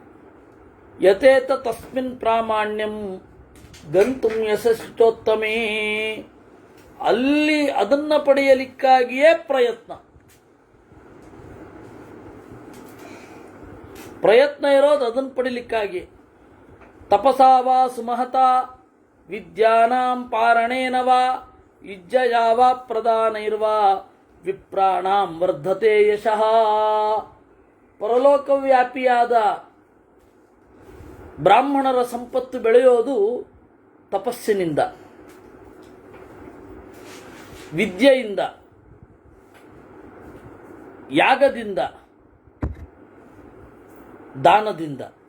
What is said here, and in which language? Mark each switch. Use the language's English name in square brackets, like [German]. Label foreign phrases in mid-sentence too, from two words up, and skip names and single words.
[Sanskrit] ಯಥೇತ ತಸ್ಮಿನ್ ಪ್ರಾಮಾಣ್ಯಂ ಗಂತುಂ ಯಶಸ್ವಿಚೋತ್ತಮೇ. [Kannada] ಅಲ್ಲಿ ಅದನ್ನು ಪಡೆಯಲಿಕ್ಕಾಗಿಯೇ ಪ್ರಯತ್ನ ಇರೋದು ಅದನ್ನು ಪಡಿಲಿಕ್ಕಾಗಿ. [Sanskrit] ತಪಸಾ ವಾ ಸುಮಹತಾ ವಿದ್ಯಾನಾಂ ಪಾರಣೇನ ವಾ ಯುಜ್ಯಯಾ ವಾ ಪ್ರದಾನೈರ್ವಾ ವಿಪ್ರಾಣಾಂ ವರ್ಧತೆ ಯಶಃ. [Kannada] ಪರಲೋಕವ್ಯಾಪಿಯಾದ ಬ್ರಾಹ್ಮಣರ ಸಂಪತ್ತು ಬೆಳೆಯೋದು ತಪಸ್ಸಿನಿಂದ, ವಿದ್ಯೆಯಿಂದ, ಯಾಗದಿಂದ, ದಾನದಿಂದ.